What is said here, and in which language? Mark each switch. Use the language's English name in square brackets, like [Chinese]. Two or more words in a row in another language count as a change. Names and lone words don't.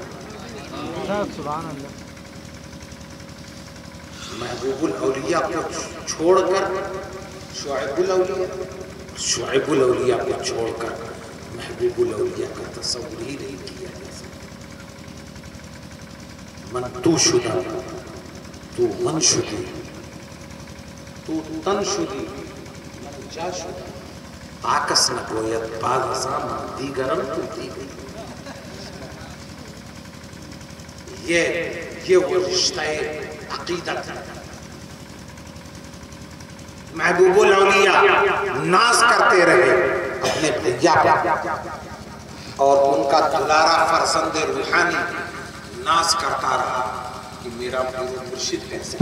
[Urdu] محبوب الاولیاء کو چھوڑ کر شعیب الاولیاء، شعیب الاولیاء کو چھوڑ کر محبوب الاولیاء کا تصور ہی نہیں کیا جا سکتا. [Persian] من تو شدہ تو من شدی تو تن شدی من جا شدی آکس نگوید بعد ازاں من دیگرم تو دیگر. [Urdu] یہ وہ رشتہ عقیدت ہے. محبوب الاولیاء ناز کرتے رہے اپنے بھیا پر، اور ان کا دلارا فرزند روحانی ناز کرتا رہا کہ میرا مرشد کیسے.